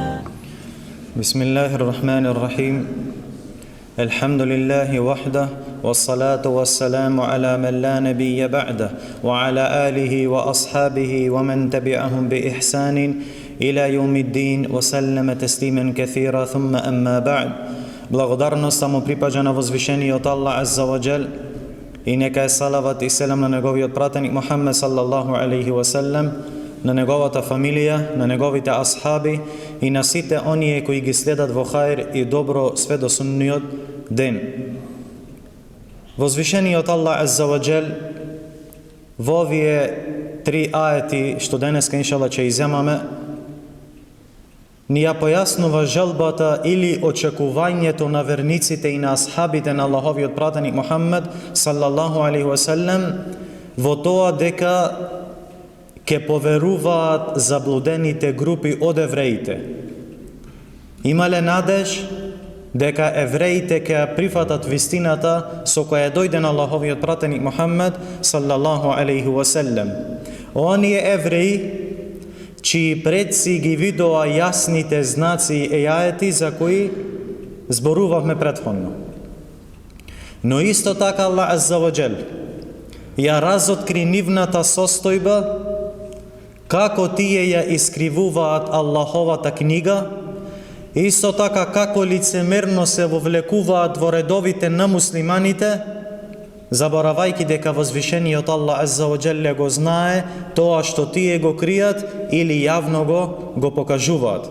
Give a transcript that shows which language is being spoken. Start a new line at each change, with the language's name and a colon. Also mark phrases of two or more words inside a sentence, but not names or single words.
Arabic: بسم الله الرحمن الرحيم. الحمد لله وحده والصلاة والسلام على من لا نبي بعده وعلى آله وأصحابه ومن تبعهم بإحسان إلى يوم الدين وسلم تسليما كثيرا ثم أما بعد.
Macedonian: Благодарност му припаѓа на возвишениот Аллах
Arabic: عز وجل
Macedonian: и нека е салават и селам на неговиот пратеник Мухаммед
Arabic: صلى الله عليه وسلم,
Macedonian: на неговата фамилија, на неговите асхаби и на сите оние кои ги следат во хаир и добро све до судниот ден. Возвишениот Аллах
Arabic: عز وجل
Macedonian: во овие три аети што денеска иншалла ќе иземаме ни ја појаснува желбата или очекувањето на верниците и на асхабите на Аллаховиот пратеник Мухаммед
Arabic: صلى الله عليه وسلم
Macedonian: во тоа дека ќе поверуваат заблудените групи од евреите. Имале надеж дека евреите ќе ја прифатат вистината со која дојде на Аллаховиот пратеник Мухаммед
Arabic: صلى الله عليه وسلم.
Macedonian: Оние евреи чии предци ги видоа јасните знаци и ајети за кои зборувавме претходно. Но исто така Аллах
Arabic: عز وجل
Macedonian: ја разоткри нивната состојба, како тие ја искривуваат Аллаховата книга, исто така како лицемерно се вовлекуваат во редовите на муслиманите, заборавајки дека возвишениот Аллах Азза ва Џел го знае тоа што тие го кријат или јавно го покажуваат.